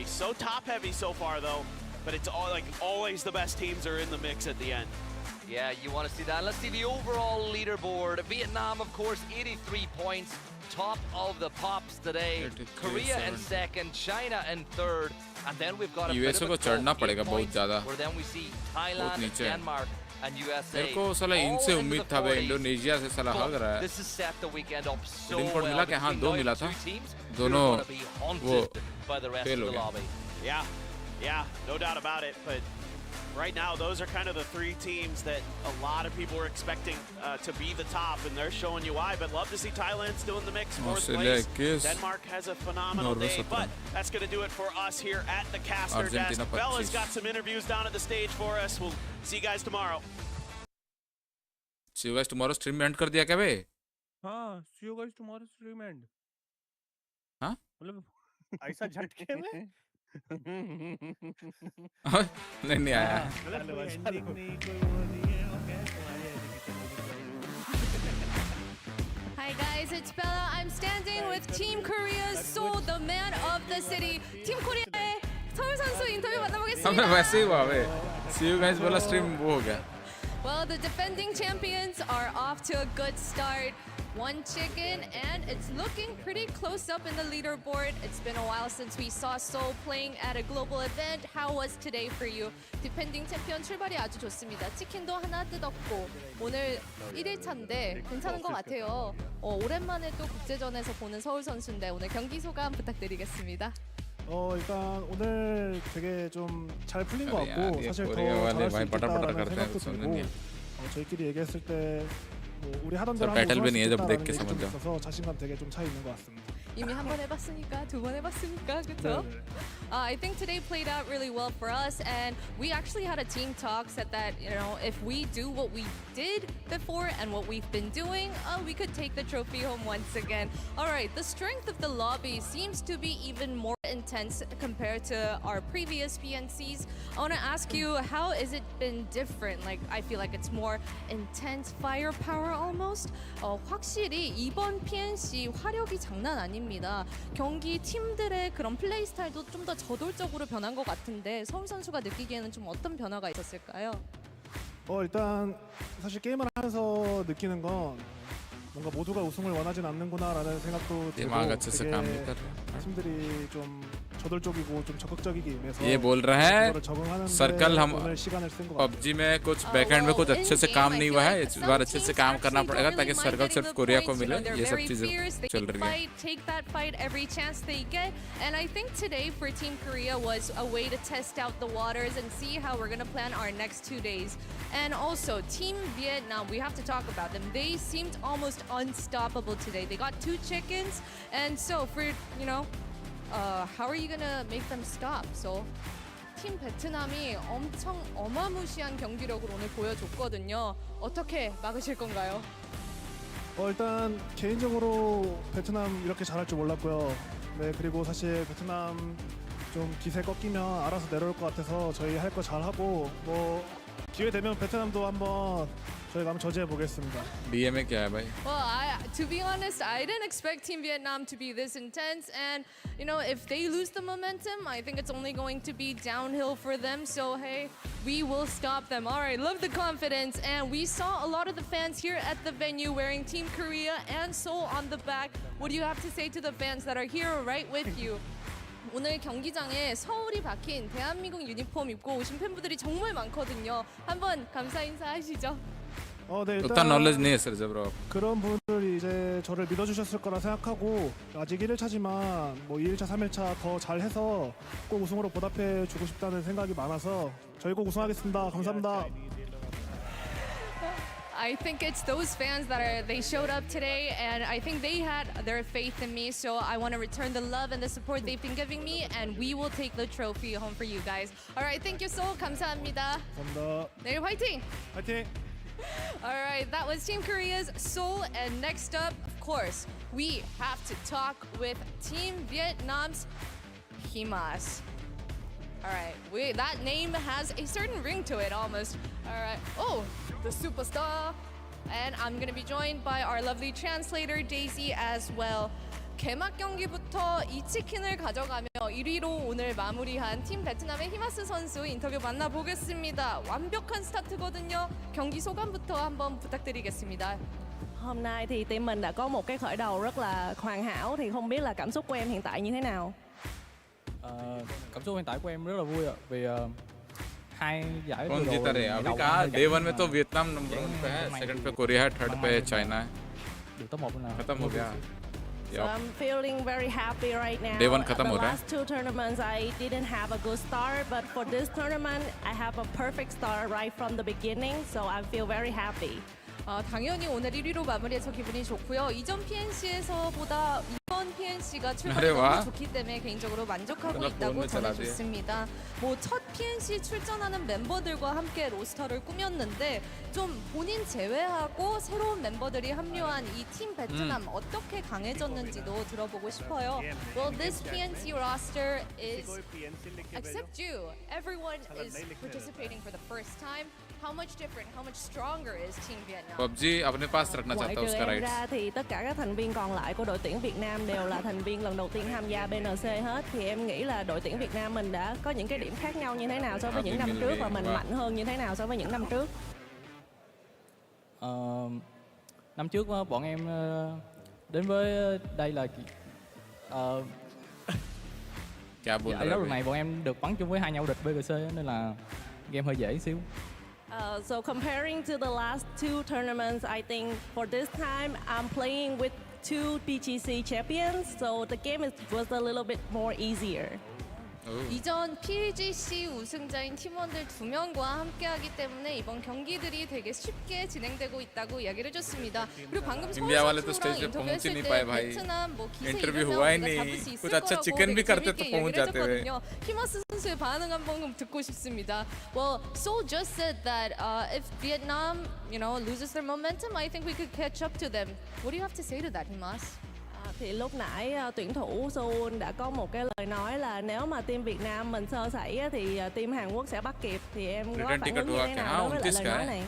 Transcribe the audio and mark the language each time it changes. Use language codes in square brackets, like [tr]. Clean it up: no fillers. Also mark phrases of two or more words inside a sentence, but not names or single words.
[en] So top heavy so far though, but it's all like always the best teams are in the mix at the end. Yeah, you want to see that. Let's see the overall leaderboard. Vietnam, of course, 83 points, top of the pops today. Korea in second, China in third, and then we've got a [hi] US को चढ़ना पड़ेगा बहुत ज़्यादा. [en] Where then we see Thailand, Denmark, and USA. [hi] मेरे को साला इनसे उम्मीद था भाई इंडोनेशिया से साला हग रहा है. [en] This is set the weekend up so well. [hi] मिला कि हाँ 2 मिला था. दोनों वो fail हो गए. [en] Yeah, no doubt about it. But right now, those are kind of the 3 teams that a lot of people are expecting to be the top, and they're showing you why. But love to see Thailand still in the mix, 4th place. Denmark has a phenomenal day, but that's going to do it for us here at the caster desk. Bella's got some interviews down at the stage for us. We'll see you guys tomorrow. See you guys tomorrow. Stream end [hi] कर दिया क्या बे? हाँ, [en] see you guys tomorrow stream end. [hi] हाँ? मतलब ऐसा झटके में? नहीं आया. [en] Hi guys, it's Bella. I'm standing with Team Korea, Seoul, the man of the city. [ko] Team Korea 서울 선수 인터뷰 만나보겠습니다. [hi] हमें वैसे ही हुआ बे [en] see you guys [hi] बोला stream वो हो गया [en] Well, the defending champions are off to a good start. One chicken, and it's looking pretty close up in the leaderboard. It's been a while since we saw Seoul playing at a global event. How was today for you? Defending champion [ko] 출발이 아주 좋습니다. 치킨도 하나 뜯었고 오늘 1일차인데 괜찮은 것 같아요. 오랜만에 또 국제전에서 보는 서울 선수인데 오늘 경기 소감 부탁드리겠습니다. 일단 오늘 되게 좀 잘 풀린 것 [hi] अरे [ko] 같고 [hi] यार, ये [ko] 사실 더 [hi] कोरिया वाले [ko] 잘할 수 [hi] भाई पटर-पटर [ko] 있겠다라는 [hi] करते हैं, [ko] 생각도 [hi] सुनने [ko] 들고 [hi] नहीं है। [ko] 저희끼리 얘기했을 때 뭐 우리 하던 대로 [hi] सर बैटल भी नहीं है जब देख के [ko] 좀 [hi] समझ जाओ [ko] 있어서 자신감 되게 좀 차 있는 것 같습니다. 이미 한 번 해봤으니까 두 번 해봤으니까 그렇죠? [en] I think today played out really well for us, and we actually had a team talk said that if we do what we did before and what we've been doing, we could take the trophy home once again. All right, the strength of the lobby seems to be even more intense compared to our previous PNCs. I want to ask you, how has it been different? Like, I feel like it's more intense firepower almost. [ko] 확실히 이번 PNC 화력이 장난 아닙니다. 경기 팀들의 그런 플레이 스타일도 좀 더 저돌적으로 변한 것 같은데 서울 선수가 느끼기에는 좀 어떤 변화가 있었을까요? 일단 사실 게임을 하면서 느끼는 건 뭔가 모두가 우승을 원하진 않는구나라는 생각도 들고 되게 팀들이 좀 저돌적이고 좀 적극적이게 임해서 [hi] ये बोल रहा है सर्कल हम [ko] 오늘 시간을 쓴 것 [hi] PUBG में कुछ बैकएंड में कुछ अच्छे से काम नहीं हुआ है इस बार अच्छे से काम करना पड़ेगा ताकि सर्कल सिर्फ कोरिया को मिले ये सब चीजें चल रही हैं [en] Take that fight every chance they get, and I think today for Team Korea was a way to test out the waters and see how we're gonna plan our next 2 days. And also Team Vietnam, we have to talk about them. They seemed almost unstoppable today. They got 2 chickens, and so for how are you gonna make them stop? [ko] So 팀 베트남이 엄청 어마무시한 경기력을 오늘 보여줬거든요. 어떻게 막으실 건가요? 일단 개인적으로 베트남 이렇게 잘할 줄 몰랐고요. 네, 그리고 사실 베트남 좀 기세 꺾이면 알아서 내려올 것 같아서 저희 할 거 잘하고 뭐 기회 되면 베트남도 한번 저희가 한번 저지해 보겠습니다. [hi] DM에 क्या है भाई? [en] Well, to be honest, I didn't expect Team Vietnam to be this intense, and if they lose the momentum, I think it's only going to be downhill for them. So hey, we will stop them. All right, love the confidence, and we saw a lot of the fans here at the venue wearing Team Korea and Seoul on the back. What do you have to say to the fans that are here right with you? [ko] 오늘 경기장에 서울이 박힌 대한민국 유니폼 입고 오신 팬분들이 정말 많거든요. 한번 감사 인사하시죠. 네, [hi] 일단 knowledge नहीं है सर जब [ko] 그런 분들이 이제 저를 믿어주셨을 거라 생각하고 아직 1일차지만 뭐 2일차, 3일차 더 잘해서 꼭 우승으로 보답해 주고 싶다는 생각이 많아서 저희 꼭 우승하겠습니다. 감사합니다. [en] I think it's those fans they showed up today, and I think they had their faith in me, so I want to return the love and the support they've been giving me, and we will take the trophy home for you guys. All right, thank you so 감사합니다. [ko] 감사합니다. 내일 화이팅! 화이팅! [en] All right, that was Team Korea's Seoul, and next up, of course, we have to talk with Team Vietnam's Himas. All right, that name has a certain ring to it almost. All right, the superstar. And I'm gonna be joined by our lovely translator, Daisy, as well. [ko] 개막 경기부터 이 치킨을 가져가며 1위로 오늘 마무리한 팀 베트남의 히마스 선수 인터뷰 만나보겠습니다. 완벽한 스타트거든요. 경기 소감부터 한번 부탁드리겠습니다. [vi] Hôm nay thì team mình đã có một cái khởi đầu rất là hoàn hảo, thì không biết là cảm xúc của em hiện tại như thế nào? Cảm xúc hiện tại của em rất là vui ạ, vì hai giải [hi] कौन जीता रहे अभी कहा डे 1 में तो वियतनाम नंबर 1 पे है, सेकंड पे कोरिया है, थर्ड पे चाइना है, [vi] được top 1 nào [hi] खत्म हो गया. [en] So I'm feeling very happy right now. [hi] Day 1 खत्म [en] The [hi] हो रहा है. [en] last 2 tournaments I didn't have a good start, but for this tournament I have a perfect start right from the beginning, so I feel very happy. [ko] 당연히 오늘 1위로 마무리해서 기분이 좋고요. 이전 PNC에서보다 이번 PNC가 출발이 너무 좋기 때문에 개인적으로 만족하고 있다고 전해줬습니다. 첫 PNC 출전하는 멤버들과 함께 로스터를 꾸몄는데 좀 본인 제외하고 새로운 멤버들이 합류한 이 팀 베트남 어떻게 강해졌는지도 들어보고 싶어요. [en] Well, this PNC roster is, except you, everyone is participating for the first time. How much different, how much stronger is Team Vietnam? [hi] PUBG अपने पास रखना चाहता है उसका राइट राइट्स. [vi] ra thì tất cả các thành viên còn lại của đội tuyển Việt Nam đều là thành viên lần đầu tiên tham gia BNC hết, thì em nghĩ là đội tuyển Việt Nam mình đã có những cái điểm khác nhau như thế nào so với những năm trước và mình mạnh hơn như thế nào so với những năm trước. Năm trước bọn em đến với đây là giải đấu lần này bọn em được bắn chung với 2 nhà vô địch BGC nên là game hơi dễ xíu. [en] So comparing to the last 2 tournaments, I think for this time I'm playing with 2 PGC champions, so the game was a little bit more easier. [ko] 이전 PGC 우승자인 팀원들 2명과 함께하기 때문에 이번 경기들이 되게 쉽게 진행되고 있다고 이야기를 해줬습니다. 그리고 방금 [hi] इंडिया वाले तो स्टेज पे [ko] 선수랑 [hi] पहुंच ही [ko] 인터뷰했을 [hi] नहीं [ko] 때 [hi] पाए भाई [ko] 베트남 뭐 기세 [hi] इंटरव्यू [ko] 이러면 [hi] हुआ ही [ko] 우리가 잡을 [hi] नहीं [ko] 수 있을 [hi] कुछ अच्छा [ko] 거라고 [hi] चिकन भी [ko] 되게 [hi] करते तो [ko] 재밌게 [hi] पहुंच [ko] 얘기를 [hi] जाते हुए [ko] 해줬거든요. 히머스 선수의 반응 한번 듣고 싶습니다. [en] Well, Seoul just said that if Vietnam, loses their momentum, I think we could catch up to them. What do you have to say to that, Himas? [vi] Thì lúc nãy tuyển thủ Seoul đã có một cái lời nói là nếu mà team Việt Nam mình sơ sẩy thì team Hàn Quốc sẽ bắt kịp, thì em có phản ứng như thế nào đối với lại lời nói này?